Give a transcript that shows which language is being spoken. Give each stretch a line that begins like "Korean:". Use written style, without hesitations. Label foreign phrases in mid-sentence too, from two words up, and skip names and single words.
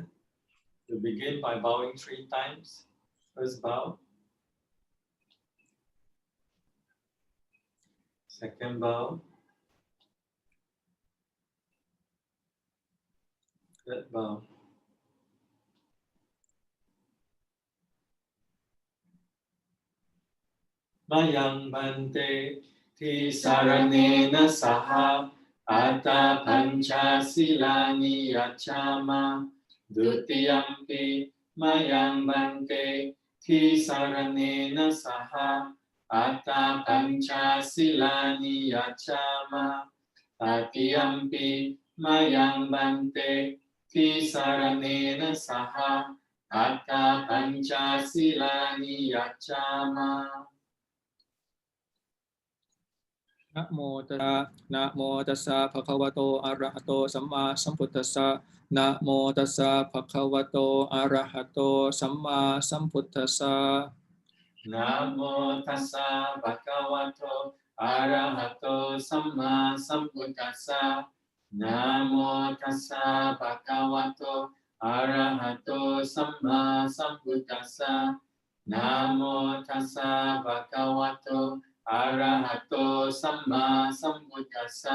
English: We'll begin by bowing 3 times. First bow. Second bow. Third bow.
Pali: Mayang bante ti saranena saha Ata pancha silani yachama Dutiyampi mayang bante Ti saranena saha Ata pancha silani yachama Tatiyampi mayang bante Ti saranena saha Ata pancha silani yachama นะโมตัสสะนะโมตัสสะภะคะวะโตอะระหะโตสัมมาสัมพุทธัสสะนะโมตัสสะภะคะวะโตอะระหะโตสัมมาสัมพุทธัสสะ นะโมตัสสะภะคะวะโตอะระหะโตสัมมาสัมพุทธัสสะนะโมตัสสะภะคะวะโตอะระหะโตสัมมาสัมพุทธัสสะนะโมตัสสะภะคะวะโตอะระหะโตสัมมาสัมพุทธัสสะ